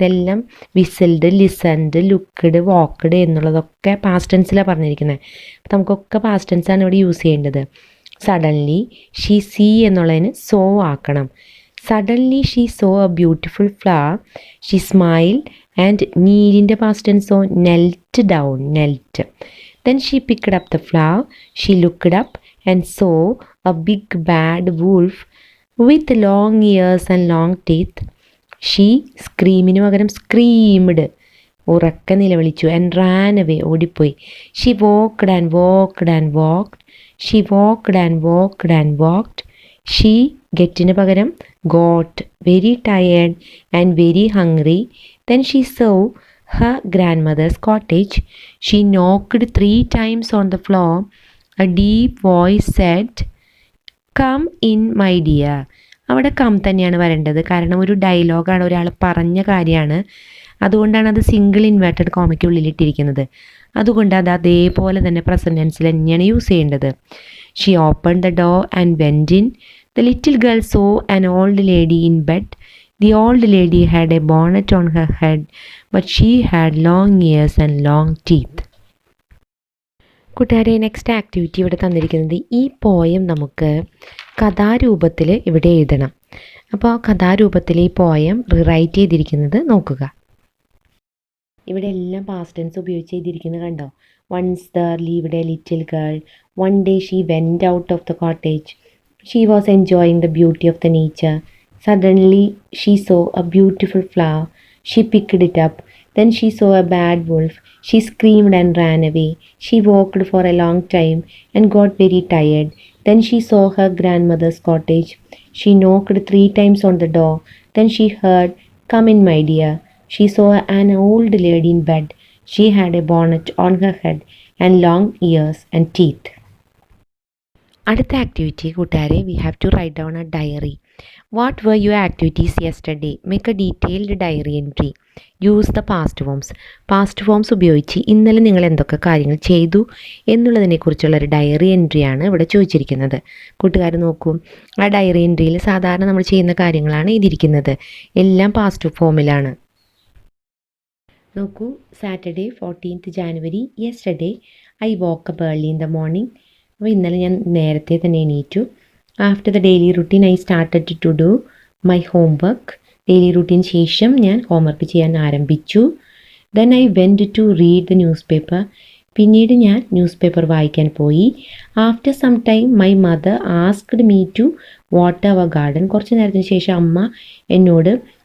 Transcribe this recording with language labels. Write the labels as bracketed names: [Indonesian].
[Malayalam] ഇതെല്ലാം വിസൽഡ്, listened, looked, walked എന്നുള്ളതൊക്കെ past ടെൻസിലാണ് പറഞ്ഞിരിക്കുന്നത്. അപ്പോൾ നമുക്കൊക്കെ പാസ്റ്റ് ടെൻസാണ് ഇവിടെ യൂസ് ചെയ്യേണ്ടത്. [English] suddenly she see [Malayalam] എന്നുള്ളതിന് സോ ആക്കണം. [English] Suddenly she saw a beautiful flower, she smile. [Malayalam] And നീഡിൻ്റെ past ടെൻസോ knelt down, knelt. [English] Then she picked up the flower, she looked up and saw a big bad wolf with long ears and long teeth. [Malayalam] She സ്ക്രീമിന് പകരം screamed, ഉറക്കെ നിലവിളിച്ചു. [English] and ran away, [Malayalam] ഓടിപ്പോയി. [English] She walked and walked and walked, she walked and walked and walked. She [Malayalam] ഗെറ്റിന് പകരം [English] Got, very tired and very hungry. Then she saw her grandmother's cottage. She knocked 3 times on the floor. A deep voice said, "Come in, my dear." [Malayalam] അവിടെ come തന്നെയാണ് വരേണ്ടത്. കാരണം ഒരു ഡയലോഗാണ്, ഒരാൾ പറഞ്ഞ കാര്യമാണ്. അതുകൊണ്ടാണ് അത് സിംഗിൾ ഇൻവേർട്ടഡ് കോമയ്ക്കുള്ളിലിട്ടിരിക്കുന്നത്. അതുകൊണ്ട് അത് അതേപോലെ തന്നെ പ്രസൻറ്റ് ടെൻസിൽ തന്നെയാണ് യൂസ് ചെയ്യേണ്ടത്. [English] She open the door and went in. The little girl saw an old lady in bed. The old lady had a bonnet on her head, but she had long ears and long teeth. [Malayalam] കൂട്ടുകാരെ, next activity ഇവിടെ തന്നിരിക്കുന്നത്, ഈ poem നമുക്ക് കഥാരൂപത്തിൽ ഇവിടെ എഴുതണം. അപ്പോൾ കഥാരൂപത്തിൽ ഈ poem rewrite ചെയ്തിരിക്കുന്നത് നോക്കുക. ഇവിടെ എല്ലാം പാസ്റ്റ് ടെൻസ് ഉപയോഗിച്ച് ചെയ്തിരിക്കുന്നത് കണ്ടോ. [English] Once there lived a little girl. One day she went out of the cottage. She was enjoying the beauty of the nature. Suddenly she saw a beautiful flower. She picked it up. Then she saw a bad wolf. She screamed and ran away. She walked for a long time and got very tired. Then she saw her grandmother's cottage. She knocked 3 times on the door. Then she heard, "Come in, my dear." She saw an old lady in bed. She had a bonnet on her head and long ears and teeth. [Malayalam] അടുത്ത activity കൂട്ടുകാരെ, [English] We have to write down a diary. What were your activities yesterday? Make a detailed diary entry. Use the past forms. [Malayalam] Past forms ഉപയോഗിച്ച് ഇന്നലെ നിങ്ങൾ എന്തൊക്കെ കാര്യങ്ങൾ ചെയ്തു എന്നുള്ളതിനെക്കുറിച്ചുള്ളൊരു diary എൻട്രിയാണ് ഇവിടെ ചോദിച്ചിരിക്കുന്നത്. കൂട്ടുകാർ നോക്കൂ, ആ ഡയറി എൻട്രിയിൽ സാധാരണ നമ്മൾ ചെയ്യുന്ന കാര്യങ്ങളാണ് ഇതിരിക്കുന്നത്. എല്ലാം പാസ്റ്റ് ഫോമിലാണ്. നോക്കൂ, [English] Saturday 14th January. Yesterday I woke up early in the morning. [Malayalam] അപ്പോൾ ഇന്നലെ ഞാൻ നേരത്തെ തന്നെ എണീറ്റു. [English] After the daily routine I started to do my homework. [Malayalam] Daily routine ശേഷം ഞാൻ ഹോംവർക്ക് ചെയ്യാൻ ആരംഭിച്ചു. [English] Then I went to read the newspaper. [Malayalam] പിന്നീട് ഞാൻ ന്യൂസ് പേപ്പർ വായിക്കാൻ പോയി. [English] After some time my mother asked me to water our garden. [Malayalam] കുറച്ച് നേരത്തിന് ശേഷം അമ്മ എന്നോട്